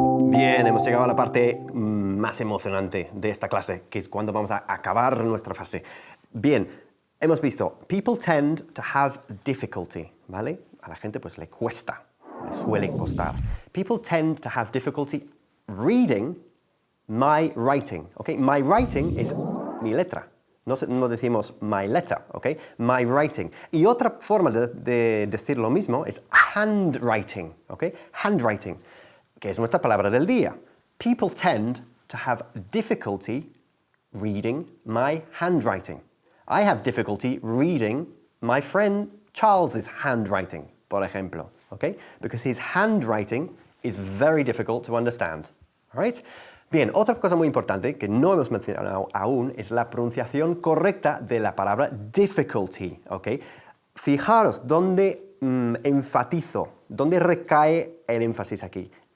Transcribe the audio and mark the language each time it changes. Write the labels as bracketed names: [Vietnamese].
[Spanish] Bien, hemos llegado a la parte más emocionante de esta clase, que es cuando vamos a acabar nuestra frase. Bien, hemos visto, people tend to have difficulty, ¿vale? A la gente pues le cuesta, le suele costar. [English] People tend to have difficulty reading my writing, ¿ok? My writing [Spanish] es mi letra. No decimos [English] my letter, ¿ok? My writing. [Spanish] Y otra forma de decir lo mismo es handwriting, ¿ok? Handwriting, que es nuestra palabra del día. [English] People tend to have difficulty reading my handwriting. I have difficulty reading my friend Charles's handwriting, [Spanish] por ejemplo, [English] ¿ok? Because his handwriting is very difficult to understand, all right? [Spanish] Bien, otra cosa muy importante que no hemos mencionado aún es la pronunciación correcta de la palabra difficulty, ¿ok? Fijaros dónde enfatizo, dónde recae el énfasis aquí.